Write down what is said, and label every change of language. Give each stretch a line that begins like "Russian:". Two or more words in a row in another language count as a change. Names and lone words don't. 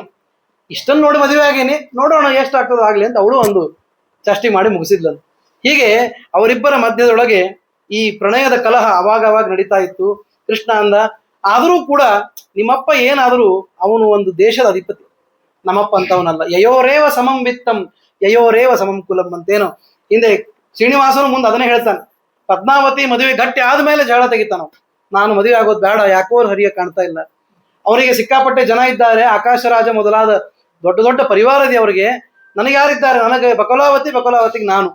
Kannada: ಇಷ್ಟನ್ನು ನೋಡಿ ಮದುವೆ ಆಗೇನಿ, ನೋಡೋಣ ಎಷ್ಟಾಗ್ತದೋ ಆಗ್ಲಿ ಅಂತ ಅವಳು ಒಂದು ಚಾಷ್ಟಿ ಮಾಡಿ ಮುಗಿಸಿದ್ಲನು. ಹೀಗೆ ಅವರಿಬ್ಬರ ಮಧ್ಯದೊಳಗೆ ಈ ಪ್ರಣಯದ ಕಲಹ ಅವಾಗ ನಡೀತಾ ಇತ್ತು. ಕೃಷ್ಣ ಅಂದ, ಆದರೂ ಕೂಡ ನಿಮ್ಮಪ್ಪ ಏನಾದರೂ ಅವನು ಒಂದು ದೇಶದ ಅಧಿಪತಿ, ನಮ್ಮಪ್ಪ ಅಂತವನಲ್ಲ.
Sanskrit: ಯಯೋರೇವ ಸಮಂ ವಿತ್ತಂ ಯಯೋರೇವ ಸಮಂ ಕುಲಂ
Kannada: ಅಂತೇನೋ ಹಿಂದೆ ಶ್ರೀನಿವಾಸನು ಮುಂದೆ ಅದನ್ನೇ ಹೇಳ್ತಾನೆ. ಪದ್ಮಾವತಿ ಮದುವೆ ಗಟ್ಟಿ ಆದ್ಮೇಲೆ ಜಗಳ ತೆಗಿತಾನ. ನಾನು ಮದುವೆ ಆಗೋದು ಬೇಡ, ಯಾಕೋ ಹರಿಯ ಕಾಣ್ತಾ ಇಲ್ಲ. ಅವರಿಗೆ ಸಿಕ್ಕಾಪಟ್ಟೆ ಜನ ಇದ್ದಾರೆ, ಆಕಾಶರಾಜ ಮೊದಲಾದ ದೊಡ್ಡ ದೊಡ್ಡ ಪರಿವಾರ ಇದೆ ಅವರಿಗೆ. ನನಗೆ ಯಾರಿದ್ದಾರೆ, ನನಗೆ ಬಕಲಾವತಿಗೆ ನಾನು.